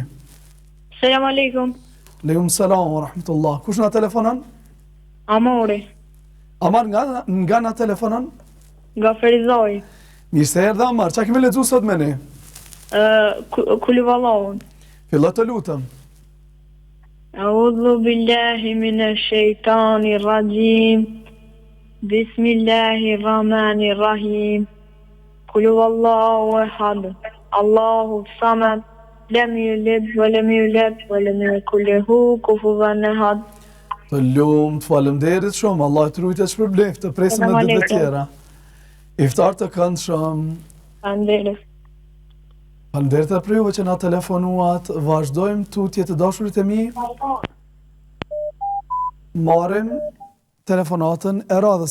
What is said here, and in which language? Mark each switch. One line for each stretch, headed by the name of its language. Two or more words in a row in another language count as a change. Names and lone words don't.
Arabic: سلام عليكم. عليكم السلام ورحمة الله.
Albanian: Kush na telefonon? Amori. Amar nga na telefonon? Nga Ferizoj. Mirë se erdhe Amar. Qa kemi lexu sot me ne? Kulivallahun. Fillo të lutëm.
Arabic: أعوذ بالله من الشيطان الرجيم. بسم الله الرحمن الرحيم. قل هو الله أحد. الله الصمد. لم يلد ولم يولد ولم يكن له كفوا أحد.
Albanian: Të lumë, të faleminderit shumë, Allah të rujtë për bleft, të presim e ditëve tjera. Iftar të këndshëm. Faleminderit. Faleminderit e për juve që na telefonuat, vazhdojmë tutje të dashurit e mi. Marim telefonatën e radhës.